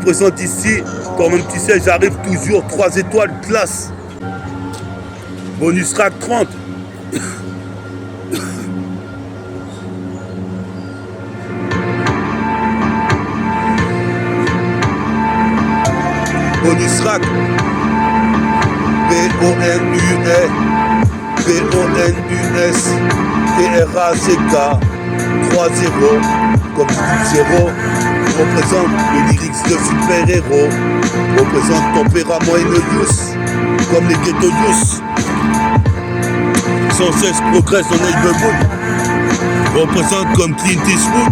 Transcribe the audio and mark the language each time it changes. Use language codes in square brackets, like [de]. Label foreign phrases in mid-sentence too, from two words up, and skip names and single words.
[fr] Représente ici Toi-même tu sais, j'arrive toujours 3 étoiles classe. [en] Bonus rack 30. Bonus rack. B-O-N-U-S T-R-A-C-K 3-0. [fr] Comme tu dis 0, représente le lyrics de super-héros. Représente tempérament et [en] no use, [fr] comme les [en] ghetto youth. [fr] Sans cesse progresse dans neighborhood. Représente comme Clint Eastwood.